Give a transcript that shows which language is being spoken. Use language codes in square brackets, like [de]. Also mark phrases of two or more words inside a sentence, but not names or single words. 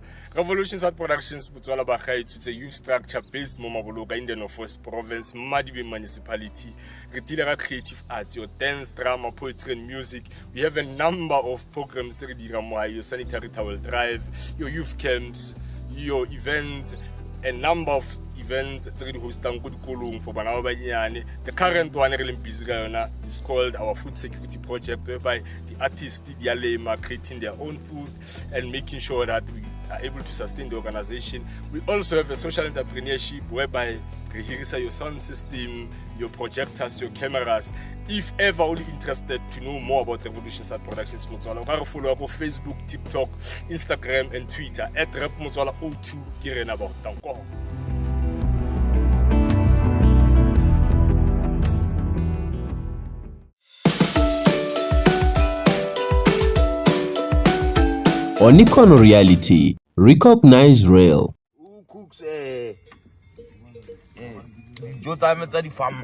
[en] Revolution Sat Productions Motswala [tn] ba gaetsutse [en] youth structure based mo Maboloka in the Northwest Province, Madibe municipality. [tn] Re dile ka [en] creative arts, your dance, drama, poetry and music. We have a number of programs [tn] re dira mo [en] your sanitary towel drive, your youth camps, your events, a number of events [tn] tse di hostang go dikolong [en] for [tn] bana ba banyane. [en] The current one [tn] re leng busy ka yona [en] is called our food security project, whereby the artists they are creating their own food and making sure that we are able to sustain the organization. We also have a social entrepreneurship whereby we hirisa your sound system, your projectors, your cameras. If ever only interested to know more about Revolution Sat Productions Motswala, you can follow up on Facebook, TikTok, Instagram and Twitter at @repmotswala02 [tn] ke rena ba tanko. [en] On Íkhono Reality, recognize real. Who cooks the farm?